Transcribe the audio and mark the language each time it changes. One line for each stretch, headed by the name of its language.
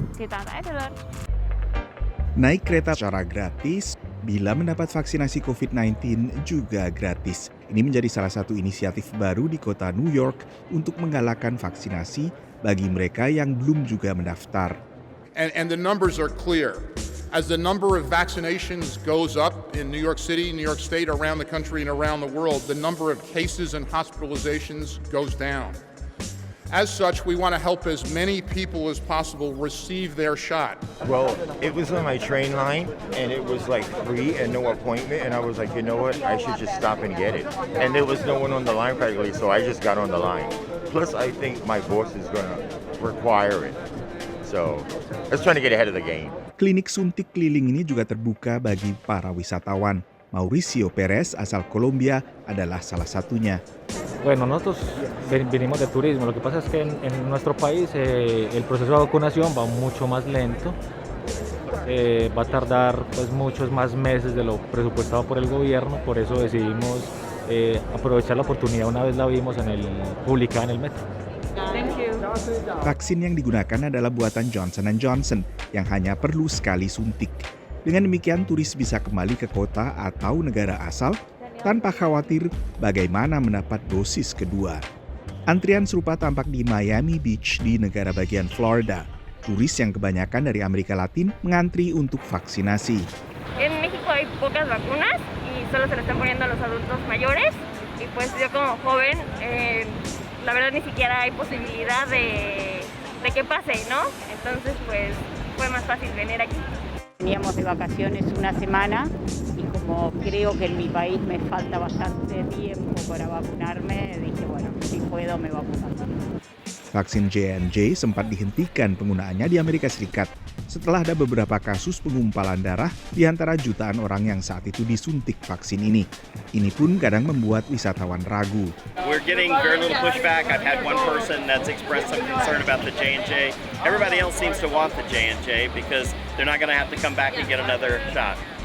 Indonesian: Ditata aja dulu. Naik kereta secara gratis, bila mendapat vaksinasi COVID-19 juga gratis. Ini menjadi salah satu inisiatif baru di kota New York untuk menggalakkan vaksinasi bagi mereka yang belum juga mendaftar.
English: And the numbers are clear. As the number of vaccinations goes up in New York City, New York State, around the country and around the world, the number of cases and hospitalizations goes down. As such, we want to help as many people as possible receive their shot. Well, it was on my train line, and it was like free and no appointment, and I was like, you know what, I should just stop and get it. And there was no one on the line practically, so I just got on the line. Plus, I think my boss is going to require it. So, I was trying to get ahead of the game.
Indonesian: Klinik suntik keliling ini juga terbuka bagi para wisatawan. Mauricio Perez asal Colombia adalah salah satunya.
Spanish: Bueno, nosotros venimos de turismo. Lo que pasa es que en nuestro país el proceso de vacunación va mucho más lento. Va a tardar pues muchos más meses de lo presupuestado por el gobierno. Por eso decidimos aprovechar la oportunidad una vez la vimos publicada en el metro.
Indonesian: Vaksin yang digunakan adalah buatan Johnson & Johnson yang hanya perlu sekali suntik. Dengan demikian turis bisa kembali ke kota atau negara asal tanpa khawatir bagaimana mendapat dosis kedua. Antrian serupa tampak di Miami Beach di negara bagian Florida. Turis yang kebanyakan dari Amerika Latin mengantri untuk vaksinasi.
Spanish: En México hay pocas vacunas y solo se le están poniendo a los adultos mayores y pues yo como joven la verdad ni siquiera hay posibilidad de que pase, ¿no? Entonces pues fue más fácil venir aquí. Veníamos de vacaciones una semana y como creo que en mi país me falta bastante tiempo para vacunarme, dije, bueno, si puedo me vacuno.
Indonesian: Vaksin J&J sempat dihentikan penggunaannya di Amerika Serikat. setelah ada beberapa kasus pengumpalan darah di antara jutaan orang yang saat itu disuntik vaksin ini. Ini pun kadang membuat wisatawan ragu.
English: We're getting very little pushback. I've had one person that's expressed some concern about the J&J. Everybody else seems to want the J&J because they're not going to have to come back and get another shot.